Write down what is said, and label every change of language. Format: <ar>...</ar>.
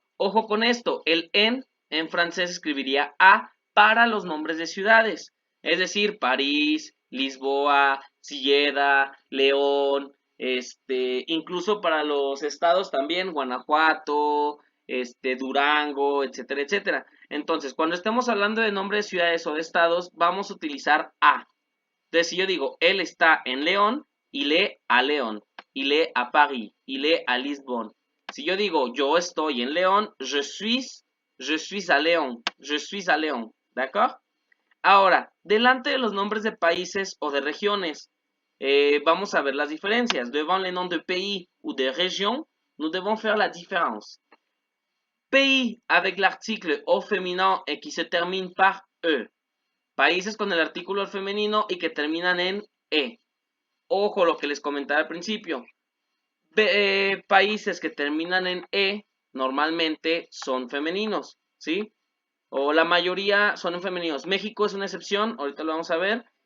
<es>Ojo con esto, el en francés escribiría a para los nombres de ciudades, es decir, París, Lisboa, Silleda, León, incluso para los estados también, Guanajuato, Durango, etcétera, etcétera. Entonces, cuando estemos hablando de nombres de ciudades o de estados, vamos a utilizar a. Entonces, si yo digo, él está en León,</es> <fr>il est à León, il est à Paris, il est à Lisbonne.</fr> <es>Si yo digo, yo estoy en León,</es> <fr>je suis à León, je suis à León, ¿d'accord?</fr> <es>Ahora, delante de los nombres de países o de regiones, vamos a ver las diferencias.</es> <fr>Devant les noms de pays ou de régions, nous devons faire la différence. Pays avec l'article au féminin et qui se termine par E.</fr> <es>Países con el artículo al femenino y que terminan en E. Ojo lo que les comentaba al principio. Países que terminan en E normalmente son femeninos, ¿sí? O la mayoría son femeninos. México es una excepción, ahorita lo vamos a ver.</es>